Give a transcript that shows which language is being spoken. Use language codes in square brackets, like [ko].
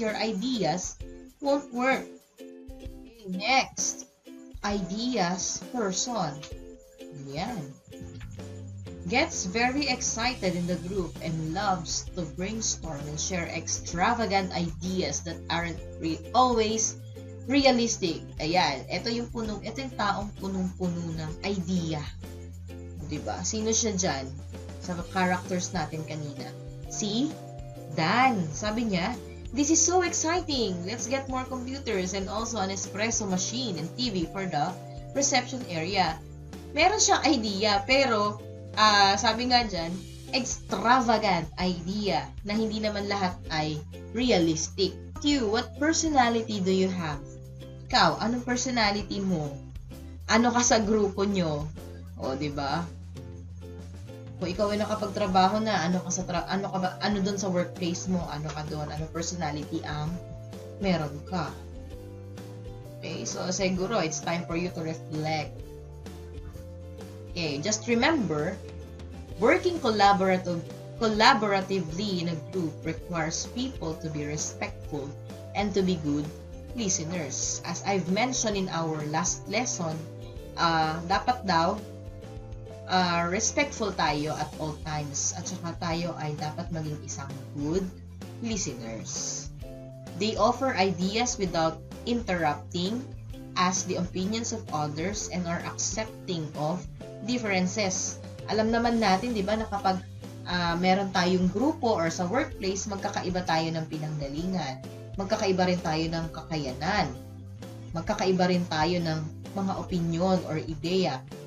[en] Your ideas won't work. Okay, next, ideas person. Yan. Gets very excited in the group and loves to brainstorm and share extravagant ideas that aren't always realistic. [tl] Ayan, ito yung taong punong-puno ng idea. Diba? Sino siya dyan? Sa characters natin kanina. Si Dan. Sabi niya, [en] This is so exciting. Let's get more computers and also an espresso machine and TV for the reception area. [tl] Meron siyang idea, pero sabi nga dyan, extravagant idea na hindi naman lahat ay realistic. [en] Q, what personality do you have? [tl] Ikaw, anong personality mo? Ano ka sa grupo nyo? O, di ba? Kung ikaw ay nakapagtrabaho na, ano doon sa workplace mo? Ano ka doon? Anong personality ang meron ka? [en] Okay, so siguro it's time for you to reflect. Okay, just remember, working collaboratively in a group requires people to be respectful and to be good listeners. As I've mentioned in our last lesson, [tl] dapat daw respectful tayo [en] at all times, [tl] at saka tayo ay dapat maging isang good listeners. [en] They offer ideas without interrupting, ask the opinions of others, and are accepting of differences. [tl] Alam naman natin, di ba, na kapag meron tayong grupo or sa workplace, magkakaiba tayo ng pinanggalingan, magkakaiba rin tayo ng kakayanan, magkakaiba rin tayo ng mga opinion or ideya.